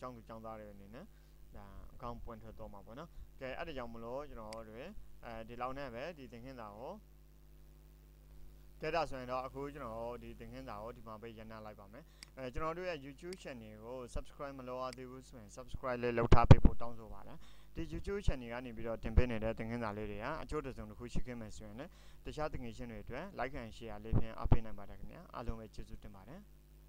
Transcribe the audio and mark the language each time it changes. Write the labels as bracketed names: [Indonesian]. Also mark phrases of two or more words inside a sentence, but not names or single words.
[Burmese] ကြောင်းသူចောင်းသားတွေအနေနဲ့ဒါအကောင့်ပွင့်ထွက်တော့မှာပေါ့နော်ကဲအဲ့ဒါကြောင့်မလို့ကျွန်တော်တို့ဒီလောက်နဲ့ပဲဒီသင်ခန်းစာကိုကဲဒါဆိုရင်တော့အခုကျွန်တော်ဒီသင်ခန်းစာကိုဒီမှာပဲရန်နာလိုက်ပါမယ်ကျွန်တော်တို့ရဲ့ YouTube channel ကို subscribe မလုပ်ရသေးဘူးဆိုရင် subscribe လေးလုပ်ထားပေးဖို့တောင်းဆိုပါတယ်ဒီ YouTube channel ကနေပြီးတော့တင်ပေးနေတဲ့သင်ခန်းစာလေးတွေကအကျိုးတစုံတစ်ခုရှိခဲ့မယ်ဆိုရင်လည်းတခြားသင်ခန်းရှင်တွေအတွက် [English] like and share [Burmese] လေးဖြင့်အားပေးနိုင်ပါတယ်ခင်ဗျာအားလုံးပဲကျေးဇူးတင်ပါတယ်